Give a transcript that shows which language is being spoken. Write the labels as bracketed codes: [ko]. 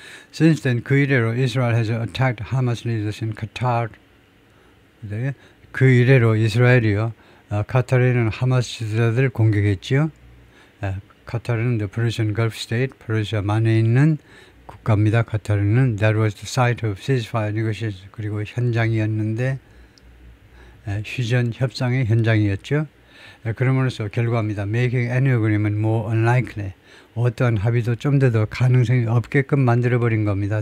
[en] Since then, [ko] 그 이래로 [en] Israel has attacked Hamas leaders in Qatar. [ko] 그 이래로 이스라엘이요, 카타르에 있는 하마스 지도자들을 공격했지요. 카타르는 [en] the Persian Gulf State, [ko] 페르시아만에 있는 국가입니다. 카타르는 [en] that was the site of ceasefire negotiations, [ko] 그리고 현장이었는데 휴전 협상의 현장이었죠. 그러므로써 결과입니다. [en] Making any agreement more unlikely, [ko] 어떠한 합의도 좀 더 가능성이 없게끔 만들어버린 겁니다.